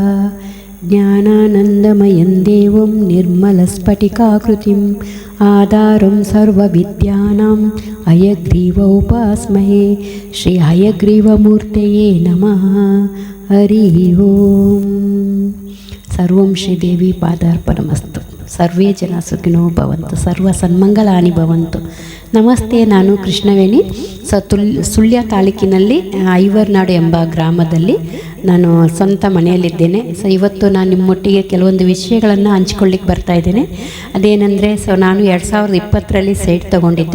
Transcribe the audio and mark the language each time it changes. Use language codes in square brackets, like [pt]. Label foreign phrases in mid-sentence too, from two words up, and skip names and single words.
[sa] ಜ್ಞಾನಾನಂದಮಯಂ ದೇವಂ ನಿರ್ಮಲಸ್ಫಟಿಕಾಕೃತಿಂ ಆಧಾರಂ ಸರ್ವವಿದ್ಯಾನಾಂ ಹಯಗ್ರೀವೋಪಾಸ್ಮಹೇ. ಶ್ರೀ ಹಯಗ್ರೀವಮೂರ್ತಯೇ ನಮಃ. ಹರಿ ಓಂ. ಸರ್ವಂ ಶ್ರೀದೇವಿ ಪಾದಾರ್ಪಣಮಸ್ತು. ಸರ್ವೇ ಜನ ಸುಖಿನೋ ಭವಂತು, ಸರ್ವ ಸನ್ಮಂಗಲಾನಿ ಭವಂತು. [kn] ನಮಸ್ತೆ. ನಾನು ಕೃಷ್ಣವೇಣಿ. ಸುಳ್ಯ ತಾಲೂಕಿನಲ್ಲಿ ಐವರ್ನಾಡು ಎಂಬ ಗ್ರಾಮದಲ್ಲಿ ನಾನು ಸ್ವಂತ ಮನೆಯಲ್ಲಿದ್ದೇನೆ. ಇವತ್ತು ನಾನು ನಿಮ್ಮೊಟ್ಟಿಗೆ ಕೆಲವೊಂದು ವಿಷಯಗಳನ್ನು ಹಂಚ್ಕೊಳ್ಳಿಕ್ಕೆ ಬರ್ತಾಯಿದ್ದೇನೆ. ಅದೇನೆಂದರೆ, ನಾನು 2020ರಲ್ಲಿ ಸೈಟ್ ತೊಗೊಂಡಿದ್ದೆ.